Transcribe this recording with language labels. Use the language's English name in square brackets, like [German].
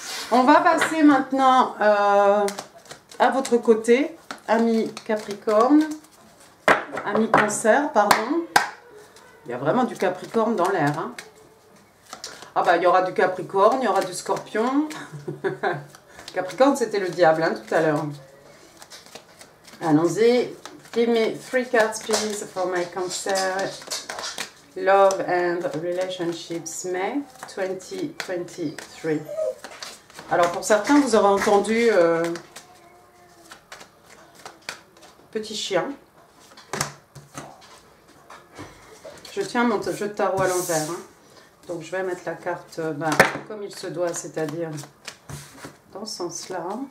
[French] On va passer maintenant à votre côté, ami Capricorne, ami Cancer, pardon. Il y a vraiment du Capricorne dans l'air. Hein. Ah il y aura du Capricorne, il y aura du Scorpion. Capricorne, c'était le diable hein, tout à l'heure. Allons-y. [English] Give me 3 cards, please, for my Cancer. Love and Relationships, May 2023. [French] Alors, pour certains, vous aurez entendu petit chien. Je tiens mon jeu de tarot à l'envers. Hein. Donc, je vais mettre la carte comme il se doit, c'est-à-dire dans ce sens-là.